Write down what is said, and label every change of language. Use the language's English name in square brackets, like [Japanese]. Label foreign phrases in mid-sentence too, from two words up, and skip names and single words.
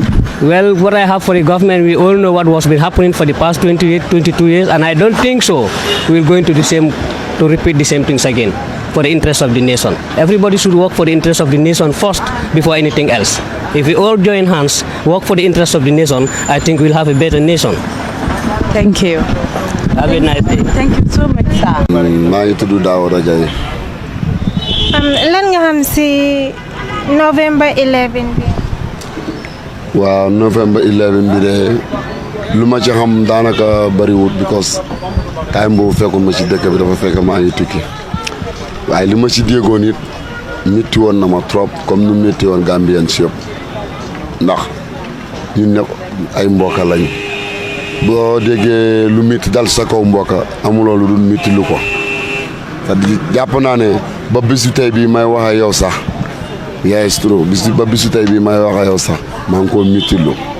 [English] Well, what I have for the government, we all know what was been happening for the past 22 years, and I don't think so we're going to repeat the same things again for the interest of the nation. Everybody should work for the interest of the nation first before anything else. If we all join hands, work for the interest of the nation, I think we'll have a better nation. Thank you. Have a nice day. Thank you so much, sir. [Wolof] maa ngi tudd Daouda Jaye. lan nga xam si November 11 bi. waaw November 11 bi de lu ma ci xam daanaka bariwut [English] because time [Wolof] boobu fekkoon ma ci dëkk bi dafa fekk maa ngi tukki waaye li ma ci déggoon it métti woon na ma trop comme nu métti woon Gambians yëpp ndax ñun ñëpp ay mbokk lañ boo déggee lu métti dal sa kaw mbokk amuloo lu dul métti lu ko te jàpp naa ne ba bisu tey bii may wax ak yow sax yes trop ba bisu tey bii may wax ak yow sax maa ngi koo méttilu